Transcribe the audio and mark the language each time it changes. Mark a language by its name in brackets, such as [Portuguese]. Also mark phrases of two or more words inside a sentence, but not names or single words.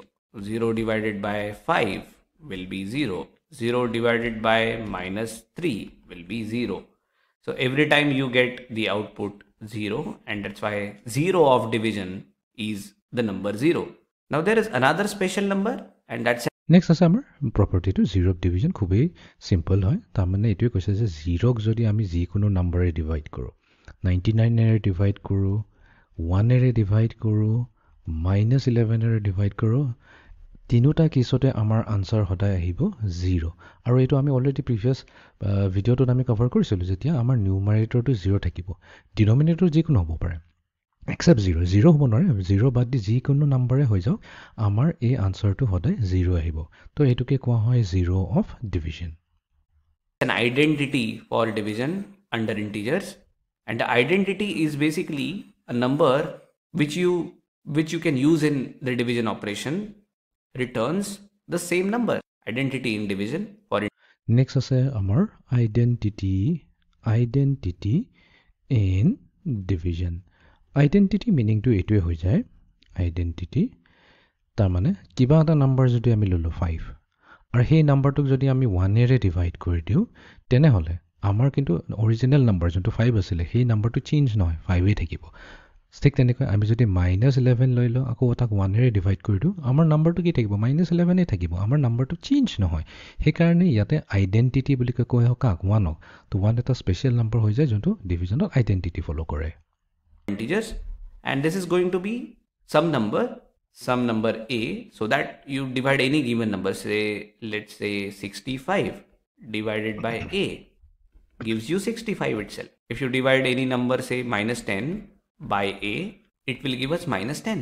[English] 0 divided by 5 will be 0. 0 divided by -3 will be 0. So every time you get the output 0, and that's why 0 of division is the number 0. Now there is another special number, and that's [Assamese] নেক্সট আছে আমাৰ প্ৰপাৰ্টিটো [English] zero of division [Assamese] খুবেই চিম্পল হয় তাৰমানে এইটোৱে কৈছে যে জিৰ'ক যদি আমি যিকোনো নাম্বাৰে ডিভাইড কৰোঁ 99এৰে ডিভাইড কৰোঁ 1এৰে ডিভাইড কৰোঁ -11এৰে ডিভাইড কৰোঁ তিনিটা কেছতে আমাৰ আনচাৰ সদায় আহিব 0 আৰু এইটো আমি [English] already previous videoটোত [Assamese] আমি কভাৰ কৰিছিলোঁ যেতিয়া আমাৰ নিউমাৰেটৰটো 0 থাকিব ডিনমিনেটৰ যিকোনো হ'ব পাৰে এক্সেপ্ট 0 হ'ব নোৱাৰে 0 বাদ দি যিকোনো নাম্বাৰে হৈ যাওক আমাৰ এই আনচাৰটো সদায় 0 আহিব তো এইটোকে কোৱা হয় [English] 0 of division An identity for division under integers, and the identity is basically a number which you can use in the division operation returns the same number. Identity in division for [Assamese] নেক্সট আছে আমাৰ [English] identity in division identity meaningটো [Assamese] এইটোৱে হৈ যায় আইডেণ্টিটি তাৰমানে কিবা এটা নাম্বাৰ যদি আমি ল'লোঁ 5 আৰু সেই নাম্বাৰটোক যদি আমি 1এৰে ডিভাইড কৰি দিওঁ তেনেহ'লে আমাৰ কিন্তু [English] original number [Assamese] যোনটো 5 আছিলে সেই নাম্বাৰটো চেঞ্জ নহয় 5এই থাকিব ঠিক তেনেকৈ আমি যদি -11 লৈ লওঁ আকৌ তাক 1এৰে ডিভাইড কৰি দিওঁ আমাৰ নাম্বাৰটো কি থাকিব -11এই থাকিব আমাৰ নাম্বাৰটো চেঞ্জ নহয় সেইকাৰণে ইয়াতে আইডেণ্টিটি বুলি কোৱা হয় কাক 1ক তো 1 এটা [English] special number [Assamese] হৈ যায় যোনটো ডিভিজনত [English] identity follow' [Assamese] কৰে [English] integers, and this is going to be some number a, so that you divide any given number, say let's say 65 divided by a gives you 65 itself. If you divide any number, say -10 by a, it will give us -10.